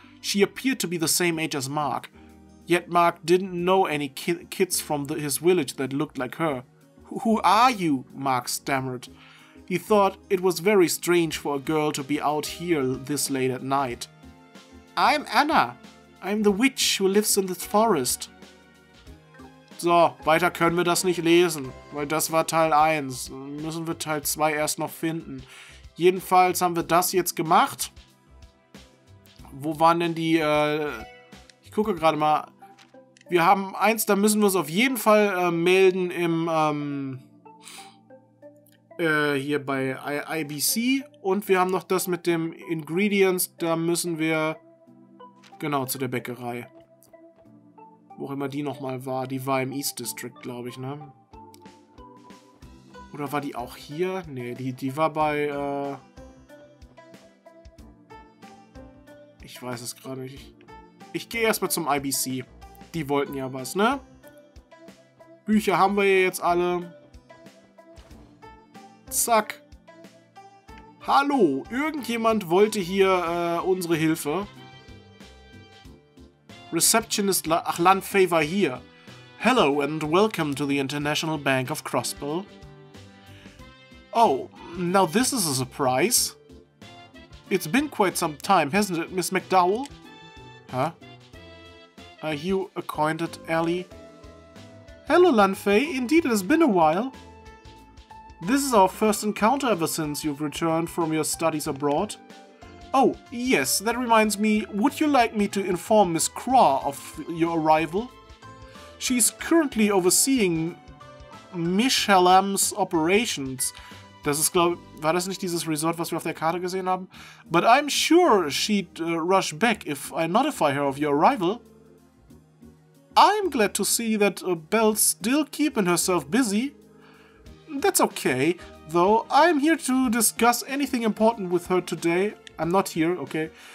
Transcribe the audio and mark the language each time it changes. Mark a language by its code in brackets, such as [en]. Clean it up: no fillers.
[en] She appeared to be the same age as Mark. Yet Mark didn't know any kids from his village that looked like her. Who are you? Mark stammered. He thought it was very strange for a girl to be out here this late at night. I'm Anna. I'm the witch who lives in this forest. [de] So, weiter können wir das nicht lesen, weil das war Teil 1. Müssen wir Teil 2 erst noch finden. Jedenfalls haben wir das jetzt gemacht. Wo waren denn die, ich gucke gerade mal. Wir haben eins, da müssen wir es auf jeden Fall melden im, hier bei IBC. Und wir haben noch das mit dem Ingredients, da müssen wir, genau, zu der Bäckerei. Wo auch immer die nochmal war. Die war im East District, glaube ich, ne? Oder war die auch hier? Ne, die war bei, ich weiß es gerade nicht. Ich gehe erstmal zum IBC. Die wollten ja was, ne? Bücher haben wir ja jetzt alle. Zack. Hallo, irgendjemand wollte hier unsere Hilfe. [en] Receptionist Lan Favor here. Hello and welcome to the International Bank of Crossbell. Oh, now this is a surprise. It's been quite some time, hasn't it, Miss McDowell? Huh? Are you acquainted, Ellie? Hello, Lanfei. Indeed, it has been a while. This is our first encounter ever since you've returned from your studies abroad. Oh, yes, that reminds me, would you like me to inform Miss Craw of your arrival? She's currently overseeing Michelam's operations. [de] Das ist, war das nicht dieses Resort, was wir auf der Karte gesehen haben? [en] But I'm sure she'd rush back if I notify her of your arrival. I'm glad to see that Belle's still keeping herself busy. That's okay, though I'm here to discuss anything important with her today. I'm not here, okay?